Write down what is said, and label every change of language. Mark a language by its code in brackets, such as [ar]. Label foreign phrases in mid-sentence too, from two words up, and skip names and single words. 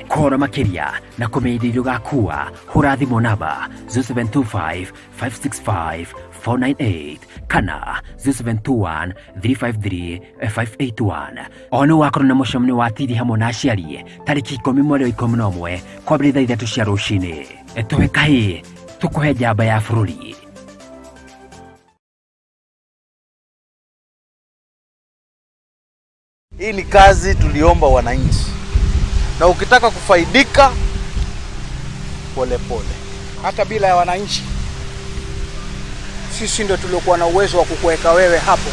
[ki] Kũhoro makĩria na kũmenya indo iria ũgakua hũra thimũ namba 0725 565 498 kana 0721 353 581. O nĩ wakorwo na mũcemanio wa TV hamwe na aciari tarĩki 10 mweri wa 11 kwambĩrĩria thaa 3 cia rũcinĩ. Tũhe kahĩ tũkũhe njamba ya bũrũri. [sw] Hii ni kazi tuliomba wananchi, na ukitaka kufaidika pole pole. Hata bila ya wananchi, sisi ndio tuliokuwa na uwezo wa kukuweka wewe hapo.